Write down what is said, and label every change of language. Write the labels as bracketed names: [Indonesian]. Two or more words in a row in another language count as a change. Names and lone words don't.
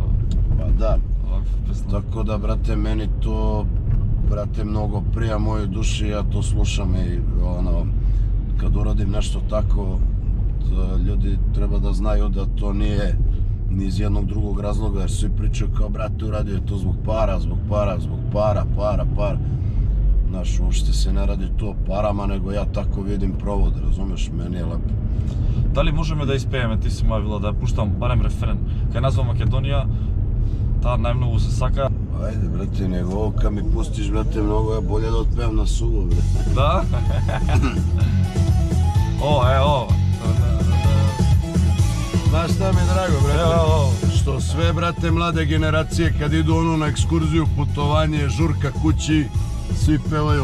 [Serbian] Pa da, tako da, brate, meni to, brate, mnogo prija mojoj duši, ja to slušam i kad uradim nešto tako, ljudi treba da znaju da to nije ni iz jednog drugog razloga, jer svi pričaju kao, brate, uradio je to zbog para. Znaš, uopšte se ne radi to o parama, nego ja tako vidim provod, razumeš, meni je lepo. [Macedonian] Дали можеме да испееме, ти си ма вила, да ја пуштам барем рефрен, кај нас во Македонија, таа најмногу се сака. [Serbian] Ajde, brate, nego ovo kad mi pustiš, brate, mnogo je bolje da otpevam na suvo, bre. [Macedonian] Да? О. [Serbian] Znaš šta mi je drago, brate? Što sve, brate, mlade generacije kad idu ono na ekskurziju, putovanje, žurka kući, svi pevaju.